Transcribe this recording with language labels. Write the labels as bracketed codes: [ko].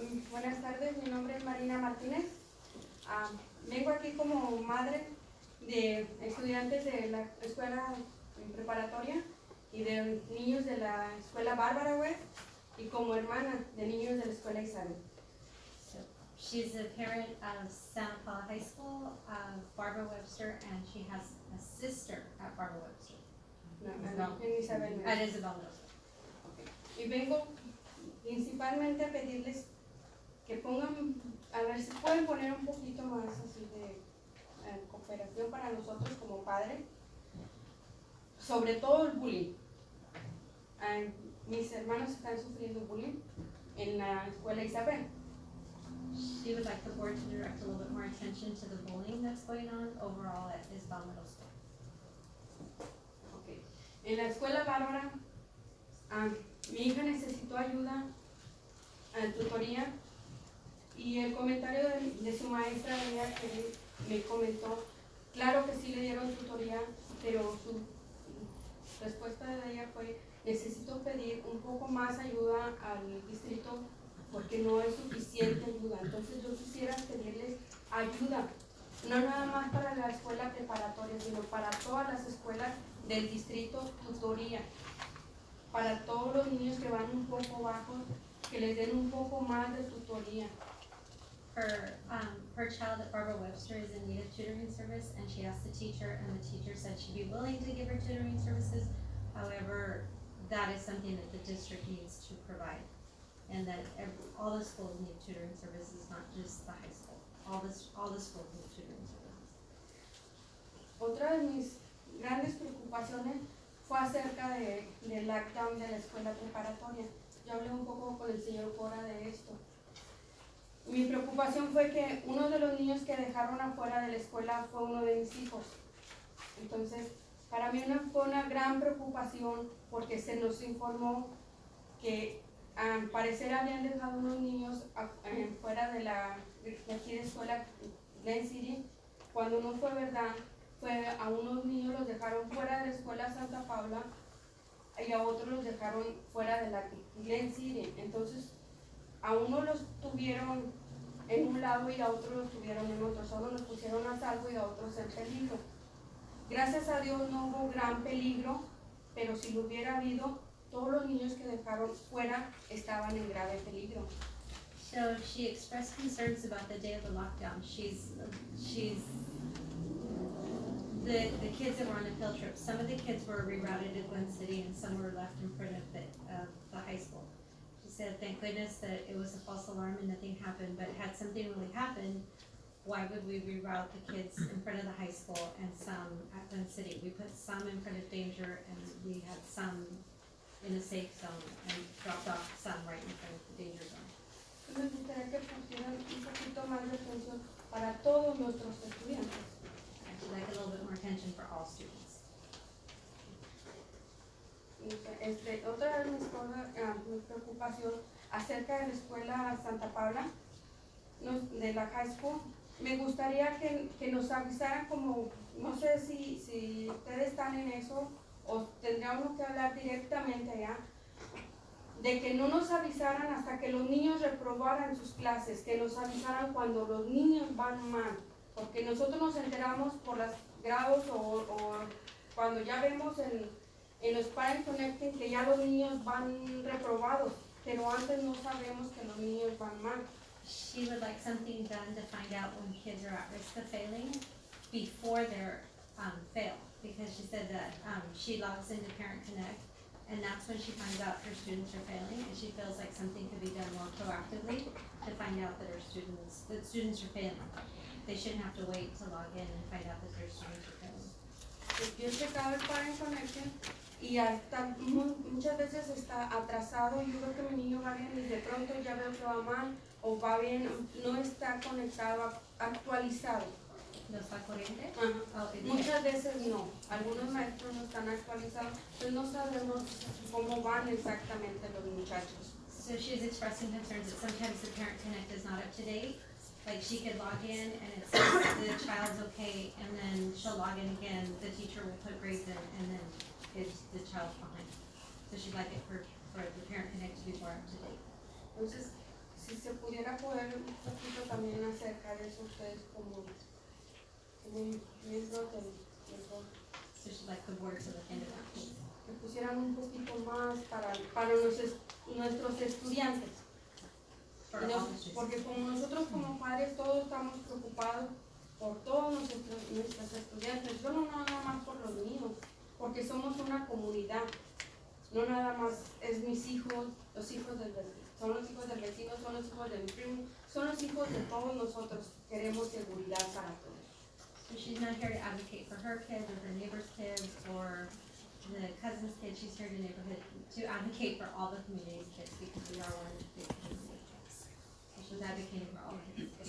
[es] Buenas tardes, mi nombre es Marina Martínez. Vengo aquí como madre de estudiantes de la escuela preparatoria y de niños de la escuela Bárbara West, y como hermana de niños de la escuela Isabel. [en] She's a parent of Santa Paula High School, Barbara Webster, and she has a sister at Barbara Webster. [es] En Isabel. [en] At Isabel Mills. [es] Y vengo principalmente a pedirles que pongan, a ver si pueden poner un poquito más así de cooperación para nosotros como padres, sobre todo el bullying. Mis hermanos están sufriendo bullying en la escuela Isabel. [en] She would like the board to direct a little bit more attention to the bullying that's going on overall at Isabel Middle School. Okay. [es] En la escuela Bárbara, mi hija necesitó ayuda en tutoría y el comentario de su maestra de ella que me comentó, claro que sí le dieron tutoría, pero su respuesta de ella fue, necesito pedir un poco más ayuda al distrito porque no es suficiente ayuda. Entonces yo quisiera pedirles ayuda, no nada más para la escuela preparatoria, sino para todas las escuelas del distrito, tutoría, para todos los niños que van un poco bajos, que les den un poco más de tutoría. [en] Her child at Barbara Webster is in need of tutoring service, and she asked the teacher, and the teacher said she'd be willing to give her tutoring services. However, that is something that the district needs to provide, and that all the schools need tutoring services, not just the high school. All the schools need tutoring services. [es] Otra de mis grandes preocupaciones fue acerca del lockdown de la escuela preparatoria. Yo hablé un poco con el señor Cora de esto. Mi preocupación fue que uno de los niños que dejaron afuera de la escuela fue uno de mis hijos. Entonces, para mí fue una gran preocupación porque se nos informó que al parecer habían dejado unos niños fuera de aquí de escuela Glen City, cuando no fue verdad. Fue a unos niños los dejaron fuera de la escuela Santa Paula y a otros los dejaron fuera de la Glen City. Entonces, a unos los tuvieron en un lado y a otros los tuvieron en otro. Solo los pusieron a salvo y a otros en peligro. Gracias a Dios no hubo gran peligro, pero si lo hubiera habido, todos los niños que dejaron fuera estaban en grave peligro. [en] So she expressed concerns about the day of the lockdown. The kids that were on the field trip, some of the kids were rerouted to Glen City and some were left in front of the high school. She said, thank goodness that it was a false alarm and nothing happened, but had something really happened, why would we reroute the kids in front of the high school and some at Glen City? We put some in front of danger and we had some in a safe zone and dropped off some right in front of the danger zone. [es] Me gustaría que pusieran un poquito más de atención para todos nuestros estudiantes. [en] I'd like a little bit more attention for all students. [es] Otra de mis cosas, mi preocupación acerca de la escuela Santa Paula, de la high school, me gustaría que nos avisaran como, no sé si ustedes están en eso o tendríamos que hablar directamente allá, de que no nos avisaran hasta que los niños reprobaran sus clases, que nos avisaran cuando los niños van mal, porque nosotros nos enteramos por los grados o cuando ya vemos en los Parent Connecting que ya los niños van reprobados, pero antes no sabemos que los niños van mal. [en] She would like something done to find out when kids are at risk of failing before they're fail, because she said that she logs into Parent Connect and that's when she finds out her students are failing, and she feels like something could be done more proactively to find out that students are failing. They shouldn't have to wait to log in and find out that their students are failing. [es] Yo he checado el Parent Connection y hasta muchas veces está atrasado y yo veo que mi niño va bien y de pronto ya veo que va mal o va bien, no está conectado, actualizado. ¿No está corriente? [en] Okay. [es] Muchas veces no, algunos maestros no están actualizados, entonces no sabemos cómo van exactamente los muchachos. [en] So she's expressing concerns that sometimes the Parent Connect is not up to date. Like she could log in and it says the child's okay, and then she'll log in again, the teacher will put grades in, and then the child's behind. So she'd like it for the Parent Connect to be more up to date. [es] Entonces, si se pudiera poder un poquito también acerca de eso ustedes como miembros del board. [en] So she'd like the board to look into that. [es] Que pusieran un poquito más para nuestros estudiantes. [en] for [es] Y [en] all [es] nos- [en] the students. [es] porque como nosotros como padres todos estamos preocupados por todos nuestros estudiantes, yo no nada más por los míos, porque somos una comunidad, no nada más es mis hijos, los hijos del vecino, son los hijos del vecino, son los hijos de mi primo, son los hijos de todos nosotros, queremos seguridad para todos. [en] So she's not here to advocate for her kids or her neighbor's kids or the cousin's kids, she's here to advocate for all the community's kids because we are one big community. So she's advocating for all the kids.